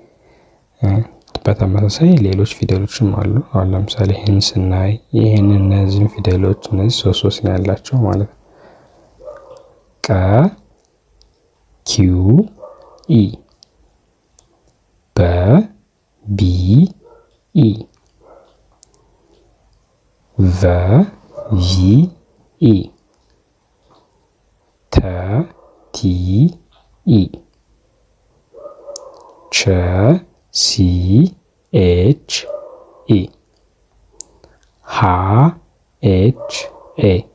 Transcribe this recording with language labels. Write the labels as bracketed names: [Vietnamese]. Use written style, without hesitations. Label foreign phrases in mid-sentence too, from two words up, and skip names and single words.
[Amharic] በተመሳሳይ ሌሎች ፊደሎችም አሉ። አሁን ለምሳሌ ይህን ስናይ ይህን እነዚህን ፊደሎች እነዚህ ሶስት ነው ያላቸው ማለት ነው። ቀ [English] Q E፣ በ B E፣ ቨ V E፣ ተ T E፣ ቸ C H E፣ ሃ H A፣